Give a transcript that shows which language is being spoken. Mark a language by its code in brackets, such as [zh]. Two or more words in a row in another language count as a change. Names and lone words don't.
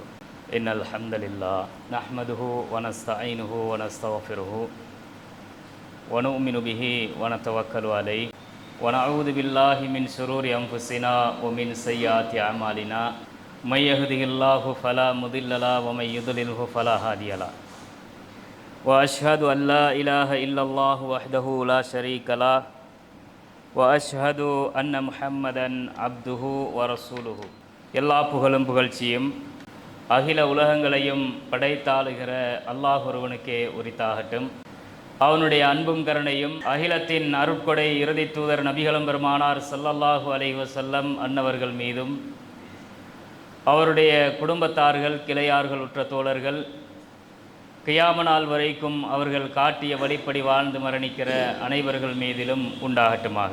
[ar] إن الحمد لله نحمده ونستعينه ونستغفره ونؤمن به ونتوكل عليه ونعوذ بالله من شرور أنفسنا ومن سيئات أعمالنا من يهده الله فلا مضل له ومن يضلله فلا هادي له وأشهد أن لا إله إلا الله وحده لا شريك له وأشهد أن محمدا عبده ورسوله. [ta] எல்லா புகழும் புகழ்ச்சியும் அகில உலகங்களையும் படைத்தாளுகிற அல்லாஹ் ஒருவனுக்கே உரித்தாகட்டும். அவனுடைய அன்பும் கருணையும் அகிலத்தின் அருட்கொடை இறுதி தூதர் நபிகளும் பெருமானார் [ar] صلى الله عليه وسلم [ta] அன்னவர்கள் மீதும் அவருடைய குடும்பத்தார்கள் கிளையார்கள் உற்ற தோழர்கள் கியாம நாள் வரைக்கும் அவர்கள் காட்டிய வழிப்படி வாழ்ந்து மரணிக்கிற அனைவர்கள் மீதிலும் உண்டாகட்டுமாக.